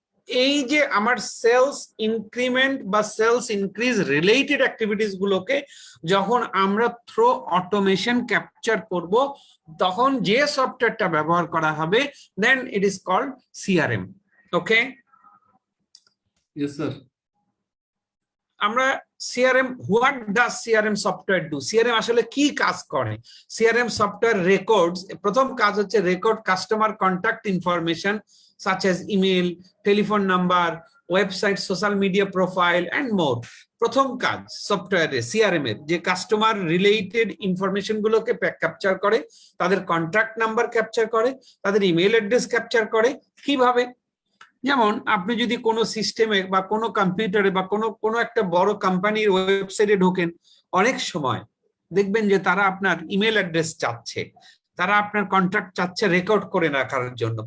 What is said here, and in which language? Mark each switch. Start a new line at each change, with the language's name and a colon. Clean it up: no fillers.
Bangla: এই যে আমার সেলস ইনক্রিমেন্ট বা সেলস ইনক্রিজ রিলেটেড অ্যাক্টিভিটিস গুলোকে যখন আমরা থ্রু অটোমেশন ক্যাপচার করব, তখন যে সফটওয়্যারটা ব্যবহার করা হবে,
English: Then it is called CRM. Okay, yes sir.
Bangla: আমরা
English: CRM, what does CRM software do?
Bangla: CRM আসলে কি কাজ করে? সিআরএম সফটওয়্যার রেকর্ডস, প্রথম কাজ হচ্ছে record customer contact information
English: such as email, telephone number, website, social media profile and more.
Bangla: প্রথম কাজ সফটওয়্যারে সিআরএম এর যে কাস্টমার রিলেটেড ইনফরমেশন গুলোকে ক্যাপচার করে, তাদের কন্ট্যাক্ট নাম্বার ক্যাপচার করে, তাদের ইমেল অ্যাড্রেস ক্যাপচার করে। কিভাবে? যেমন আপনি যদি কোনো সিস্টেমে বা কোনো কম্পিউটারে বা কোনো কোনো একটা বড় কোম্পানির ওয়েবসাইটে ঢোকেন, অনেক সময় দেখবেন যে তারা আপনার ইমেল অ্যাড্রেস চাচ্ছে, তারা আপনার কন্ট্যাক্ট চাচ্ছে রেকর্ড করে রাখার জন্য।